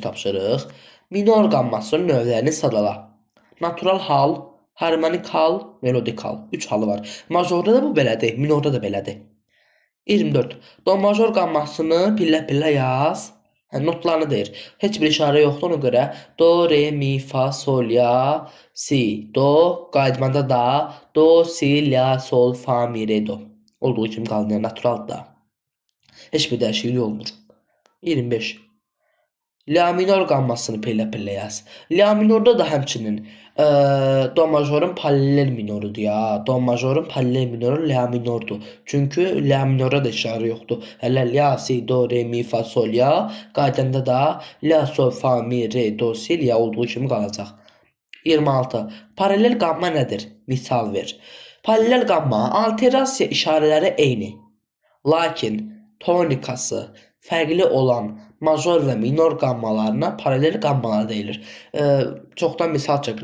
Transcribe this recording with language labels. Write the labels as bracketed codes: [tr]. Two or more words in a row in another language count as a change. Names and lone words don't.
[az] Minor qammasının növlərini sadala. Natural hal, Harmonikal, melodikal. 3 halı var. Majorda da bu belədir, minorda da belədir. 24. Do major qammasını pillə-pillə yaz. Hə, notlarını deyir. Heç bir işarə yoxdur ona görə. Do, re, mi, fa, sol, la, si, do. Qaydmada da do, si, la, sol, fa, mi, re, do. Olduğu kimi qalır, yəni naturaldır da. Heç bir dəyişiklik olmur. 25. La minor qammasını pillə-pillə yaz. La minorda da həmçinin do majorun paralel minorudur ya. Do majorun paralel minoru la minordur. Çünki la minora da işarə yoxdur. Hələ la, si, do, re, mi, fa, sol, la. Qaydanda da la, sol, fa, mi, re, do, si, la olduğu kimi qalacaq. 26. Paralel qamma nədir? Misal ver. Paralel qamma alterasiya işarələri eyni. Lakin tonikası fərqli olan major və minor qammalarına paralel qammalar deyilir. Çoxdan misal çəkirik.